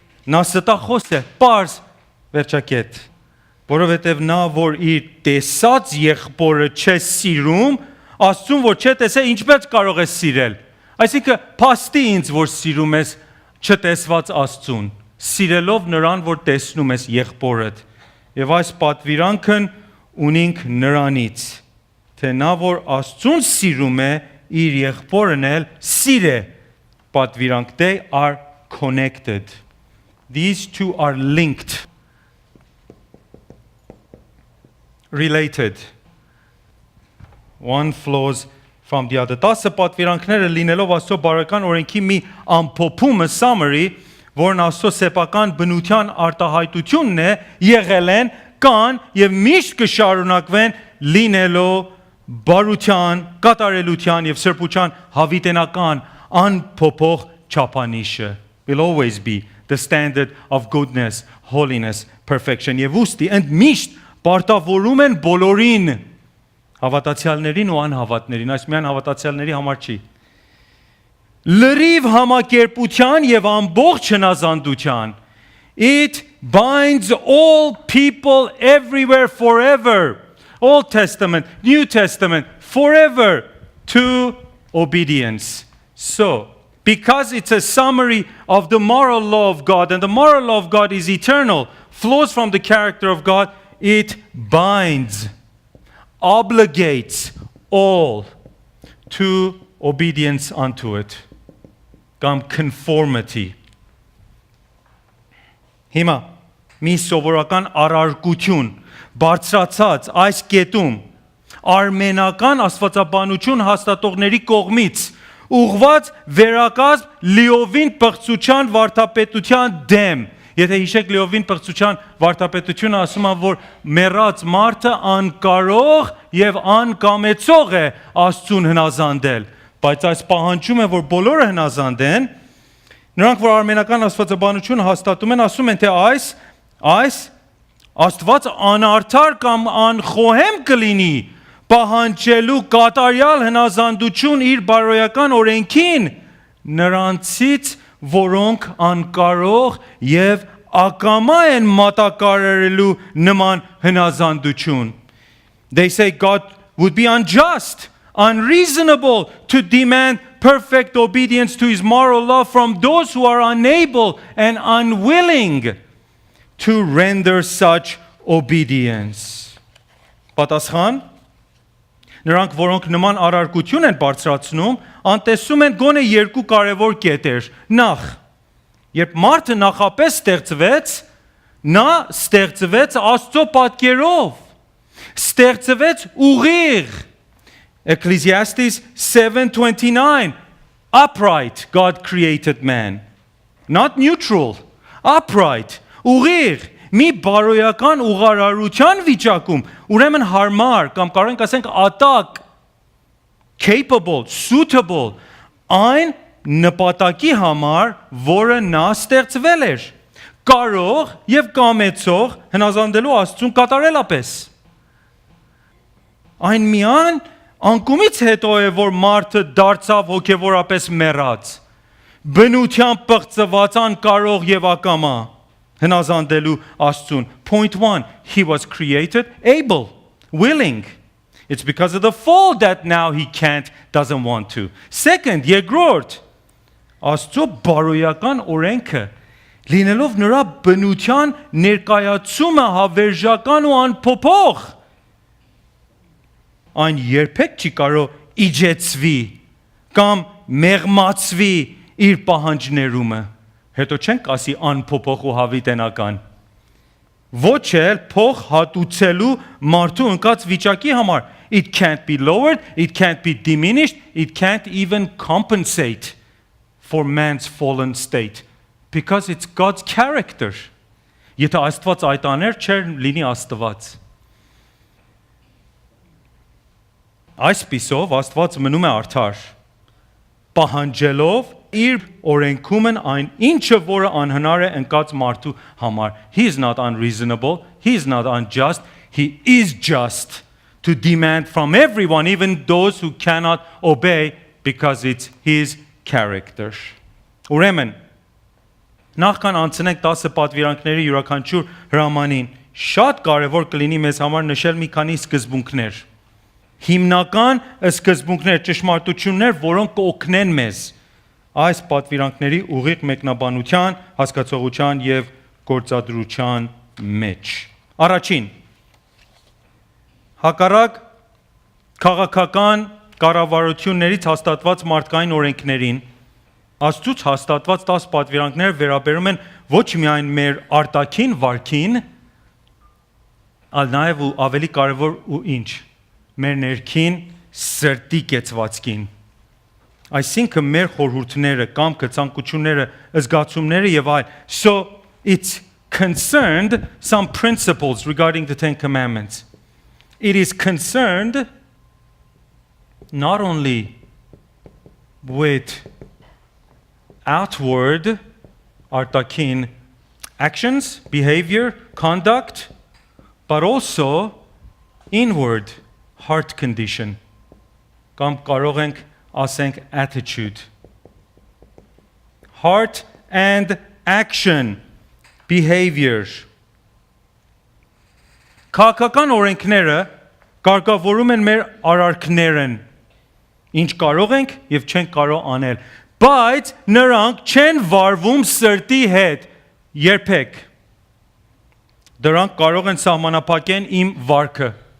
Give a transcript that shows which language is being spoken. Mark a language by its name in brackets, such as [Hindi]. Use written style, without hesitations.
[Armenian] նա ստախոս է, պարզ վերջակետ, որովհետեւ նա, որ իր տեսած եղբորը չէ սիրում, Աստծուն որ չէ տեսել, ինչպես կարող է սիրել։ Այսինքն, փաստի ինձ, որ սիրում ես չտեսված Աստծուն, սիրելով նրան, որ տեսնում ես եղբորդ։ Եվ այս պատվիրանքն ունինք նրանից, թե նա, որ Աստծուն սիրում է, իր եղբորն էլ սիր է պատվիրանք։ [English] They are connected. These two are linked, related. One flows from the other. [Armenian] 10 պատվիրանքները լինելով Աստծո բարոյական օրենքի մի ամփոփումը, summary, որն Աստծո սեփական բնության արտահայտությունն է, եղել են, կան եւ միշտ կշարունակվեն լինելով բարության, կատարելության եւ սրբության հավիտենական անփոփոխ չափանիշը. [English] Will always be the standard of goodness, holiness, perfection. [Armenian] Եվ ուստի ընդմիշտ պարտավորում են բոլորին, հավատացյալներին ու անհավատներին, այս միայն հավատացյալների համար չի։ Լրիվ համակերպության եւ ամբողջ հնազանդության. [English] It binds all people everywhere forever. Old Testament, New Testament, forever to obedience. So, because it's a summary of the moral law of God, and the moral law of God is eternal, flows from the character of God, it binds, obligates all to obedience unto it. [Armenian] Կամ conformity. Հիմա մի սովորական առարկություն բարձրացած այս կետում արմենական աստվածաբանություն հաստատողների կողմից ուղված վերակազմ լիովին պղծության վարդապետության դեմ. Եթե հիշեք լիովին պղծության վարդապետությունը ասում է, որ մեռած մարդը անկարող եւ անկամեցող է Աստծուն հնազանդել, բայց այս պահանջում է, որ բոլորը հնազանդեն. նրանք որ արմենական աստվածաբանություն հաստատում են, ասում են, թե այս Աստված անարդար կամ անխոհեմ կլինի պահանջելու կատարյալ հնազանդություն իր բարոյական օրենքին նրանցից, որոնք անկարող եւ ակամա են մատակարարելու նման հնազանդություն. [English] They say God would be unjust, unreasonable to demand perfect obedience to his moral law from those who are unable and unwilling to render such obedience. [Armenian] Պատասխան. Նրանք, որոնք նման առարկություն են բարձրացնում, անտեսում են գոնե երկու կարևոր կետեր. Նախ, երբ մարդը նախապես ստեղծվեց, նա ստեղծվեց Աստծո պատկերով, ստեղծվեց ուղիղ. [English] Ecclesiastes 7:29, upright God created man. Not neutral, upright, [Armenian] ուղիղ, մի բարոյական ուղղարարության վիճակում, ուրեմն հարմար կամ կարող ենք ասենք ատակ, capable, suitable, այն նպատակի համար, որը նա ստեղծվել էր, կարող եւ կամեցող հնազանդելու Աստծուն կատարելապես. Այն միան անկումից հետո է, որ մարդը դարձավ հոգևորապես մեռած, բնությամբ պղծված, անկարող եւ ակամա հնազանդելու Աստծուն. [English] Point 1, he was created able, willing. It's because of the fall that now he can't, doesn't want to. [Armenian] Second, երկրորդ, Աստծո բարոյական օրենքը լինելով նրա բնության ներկայացումը հավերժական ու անփոփոխ, այն երբեք չի կարող իջեցվի կամ մեղմացվի իր պահանջներումը. հետո չենք ասի անփոփոխ ու հավիտենական. ոչ էլ փող հատուցելու մարդու ընկած վիճակի համար. [English] it can't be lowered, it can't be diminished, it can't even compensate for man's fallen state because it's God's character. [Armenian] Եթե Աստված այդ աներ, չէր լինի Աստված. Այսպիսով Աստված մնում է արդար, պահանջելով իր օրենքումն այն ինչը որը անհնար է ընկած մարդու համար. [English] He is not unreasonable, he is not unjust, he is just to demand from everyone, even those who cannot obey, because it's his character. [Armenian] Ուրեմն, նախքան անցնենք 10 պատվիրանքների յուրաքանչյուր հրամանին, շատ կարևոր կլինի մեզ համար նշել մի քանի սկզբունքներ. Հիմնական սկզբունքներ, ճշմարտություններ, որոնք կօգնեն մեզ այս պատվիրանքների ուղիղ մեկնաբանության, հասկացողության եւ գործադրության մեջ. Առաջին, հակառակ քաղաքական կառավարություններից հաստատված մարդկային օրենքներին, Աստծուց հաստատված 10 պատվիրանքները վերաբերում են ոչ միայն մեր արտաքին վարքին, այլ նաև ու ավելի կարևոր ու ինչ, մեր ներքին սրտի կեցվածքին. Այսինքն մեր խորհուրդները, կամքը, ցանկությունները, զգացումները եւ այլ. [English] So it's concerned some principles regarding the 10 commandments. It is concerned not only with outward արտաքին actions, behavior, conduct, but also inward heart condition. [Armenian] Կամ կարող ենք ասենք attitude. [English] Heart and action, behavior. [Armenian] Քաղաքական օրենքները կարգավորում են մեր արարքներն, ինչ կարող ենք եւ չենք կարող անել, բայց նրանք չեն վարվում սրտի հետ երբեք։ Դրանք կարող են սահմանափակեն իմ վարքը